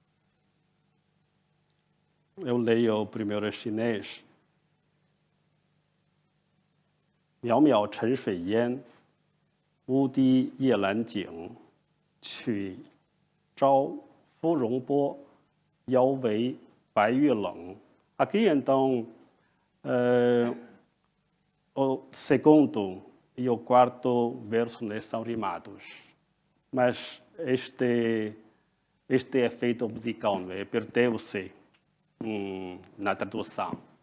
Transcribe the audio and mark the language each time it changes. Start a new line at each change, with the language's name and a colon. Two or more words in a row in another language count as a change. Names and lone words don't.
Portuguese: Eu leio o primeiro em chinês.
Chinese: 渺渺沉水烟，乌低夜阑景。曲招芙蓉波，腰围白玉冷。
Portuguese: Aqui, então, o segundo e o quarto verso, né, são rimados. Mas este efeito musical, né, perdeu-se na tradução.